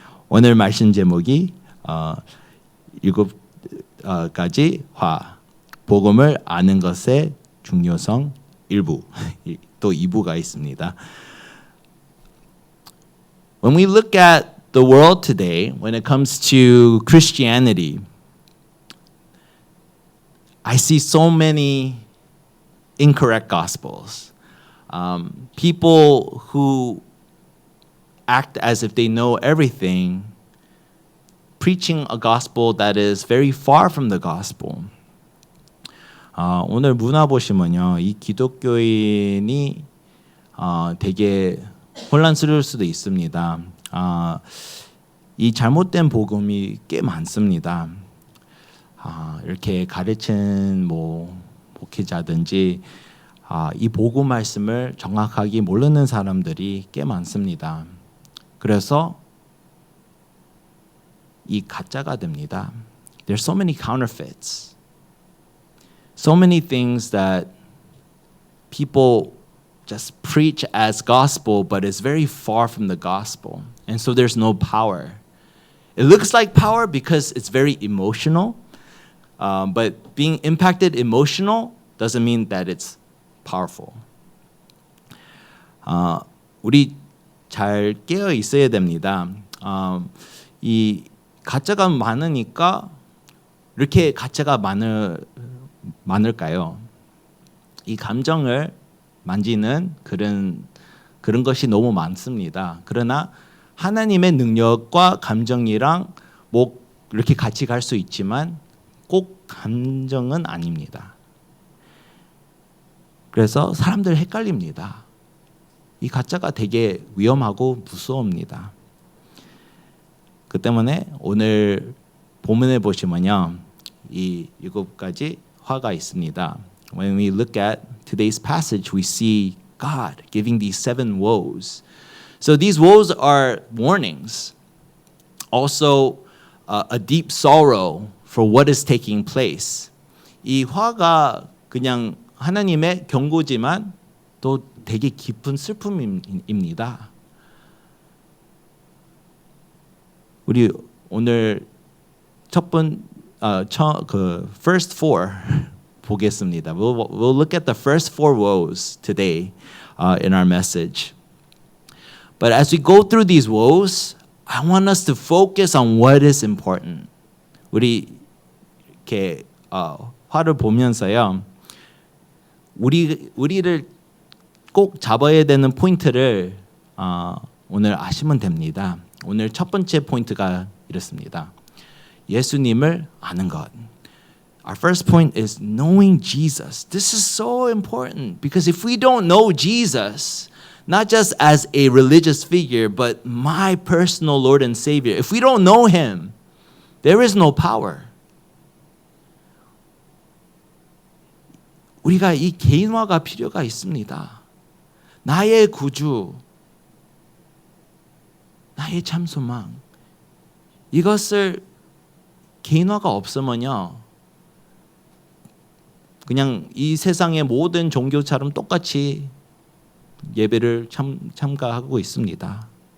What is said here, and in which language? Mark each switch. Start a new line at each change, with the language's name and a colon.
Korean: 오늘 말씀 제목이 일곱 가지 복음을 아는 것의 중요성 일부, 또 2부가 있습니다.
English: When we look at the world today, when it comes to Christianity, I see so many incorrect gospels. People who act as if they know everything, preaching a gospel that is very far from the gospel.
Korean: 오늘 문화 보시면요, 이 기독교인이 되게 혼란스러울 수도 있습니다. 이 잘못된 복음이 꽤 많습니다. 이렇게 가르친 목회자든지 이 복음 말씀을 정확하게 모르는 사람들이 꽤 많습니다. 그래서 이 가짜가 됩니다.
English: There's so many counterfeits. So many things that people just preach as gospel, but it's very far from the gospel. And so there's no power. It looks like power because it's very emotional, but being impacted emotional doesn't mean that it's powerful.
Korean: 우리 잘 깨어 있어야 됩니다. 이 가짜가 많으니까 이렇게 가짜가 많을까요? 이 감정을 만지는 그런 것이 너무 많습니다. 그러나 하나님의 능력과 감정이랑 이렇게 같이 갈 수 있지만 꼭 감정은 아닙니다. 그래서 사람들 헷갈립니다. 이 가짜가 되게 위험하고 무서웁니다. 그 때문에 오늘 본문에 보시면요, 이 7가지 화가 있습니다.
English: When we look at today's passage, we see God giving these 7 woes. So these woes are warnings. Also, a deep sorrow for what is taking place.
Korean: 이 화가 그냥 하나님의 경고지만 또 되게 깊은 슬픔입니다. 우리 오늘 first 4 보겠습니다.
English: We'll look at the first 4 woes today in our message. But as we go through these woes, I want us to focus on what is important.
Korean: 우리 이렇게 화를 보면서요, 우리를 꼭 잡아야 되는 포인트를 오늘 아시면 됩니다. 오늘 첫 번째 포인트가 이렇습니다. 예수님을 아는 것.
English: Our first point is knowing Jesus. This is so important because if we don't know Jesus, not just as a religious figure, but my personal Lord and Savior, if we don't know Him, there is no power.
Korean: 우리가 이 개인화가 필요가 있습니다. 나의 구주, 나의 참 소망. 이것을 개인화가 없으면요, 그냥 이 세상의 모든 종교처럼 똑같이 예배를 참가하고 있습니다.